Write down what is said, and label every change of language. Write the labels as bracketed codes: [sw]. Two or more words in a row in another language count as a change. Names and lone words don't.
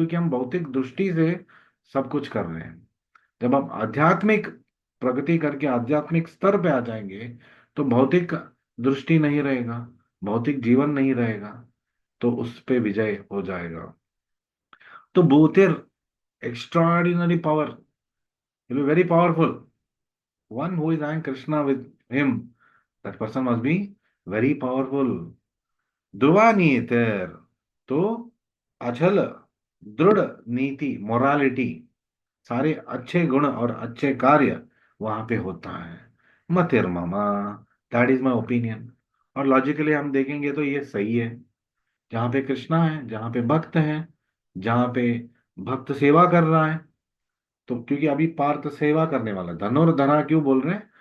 [hi] क्योंकि हम भौतिक दृष्टि से सब कुछ कर रहे हैं। जब हम आध्यात्मिक प्रगति करके आध्यात्मिक स्तर पे आ जाएंगे तो भौतिक दृष्टि नहीं रहेगा, भौतिक जीवन नहीं रहेगा, तो उस पे विजय हो जाएगा। तो भूतिर [en] extraordinary power, will be very powerful. one who is eng Krishna with him, that person must be very powerful. [sa] ध्रुवा नीतिर, [hi] तो अचल दृढ़ नीति, मोरालिटी, सारे अच्छे गुण और अच्छे कार्य वहां पे होता है। [sa] मतिर ममा, [en] that is my opinion. [hi] और लॉजिकली हम देखेंगे तो ये सही है। जहाँ पे कृष्णा है, जहाँ पे भक्त है, जहाँ पे भक्त सेवा कर रहा है, तो क्योंकि अभी पार्थ सेवा करने वाला, धनुर्धरा क्यों बोल रहे हैं?